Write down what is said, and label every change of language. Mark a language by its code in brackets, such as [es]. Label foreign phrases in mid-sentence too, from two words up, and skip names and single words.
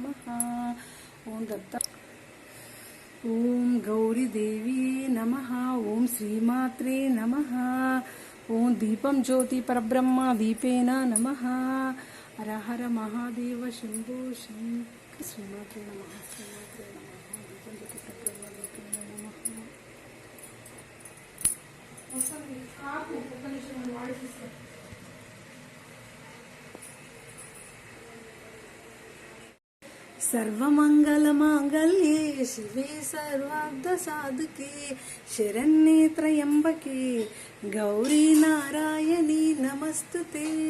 [sa] ఓం దత్త. ఓం గౌరీదేవి నమ. ఓం శ్రీమాత్రే నమ. ఓం దీపం జ్యోతి పరబ్రహ్మ దీపేన నమ. హర హర మహాదేవ శంభో శంకర శ్రీమాత్రే నమ. శ్రీమాత్రే నమ. దీపం జ్యోతి పరబ్రహ్మ దీపేన నమ. सर्वमंगलमांगल्ये शिवे सर्वार्थ साधके शरण्ये त्र्यंबके गौरी नारायणी नमस्तुते.